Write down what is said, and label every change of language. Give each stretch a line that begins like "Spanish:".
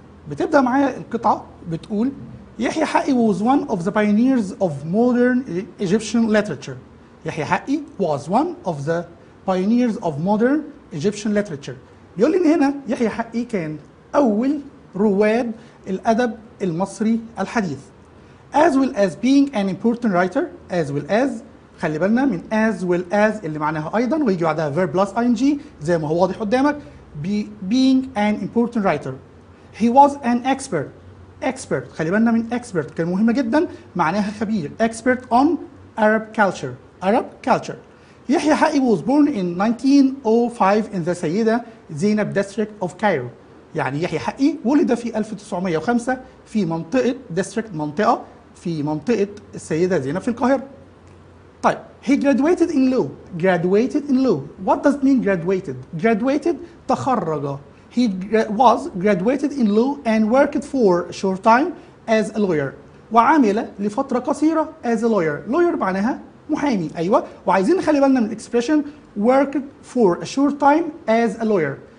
English: بتبدأ معايا القطعة بتقول يحيى حقي was one of the pioneers of modern Egyptian literature. يحيى حقي was one of the pioneers of modern Egyptian literature.
Arabic: بيقول لي ان هنا يحيى حقي كان اول رواد الادب المصري الحديث.
English: as well as being an important writer.
Arabic: as well as خلي بالنا من as well as اللي معناها ايضا ويجي بعدها verb plus ing زي ما هو واضح قدامك.
English: being an important writer.
Arabic: he was an expert خلي بالنا من expert كان مهمة جدا معناها خبير.
English: expert on Arab culture. يحيى حقي was born in 1905 in the سيدة زينب district of Cairo.
Arabic: يعني يحيى حقي ولد في 1905 في منطقة في منطقة السيدة زينب في القاهرة.
English: طيب he graduated in law. What does mean graduated تخرج. he was graduated in law and worked for a short time as a lawyer.
Arabic: وعمل لفترة قصيرة as a lawyer معناها محامي. أيوة، وعايزين نخلي بالنا من expression worked for a short time as a lawyer.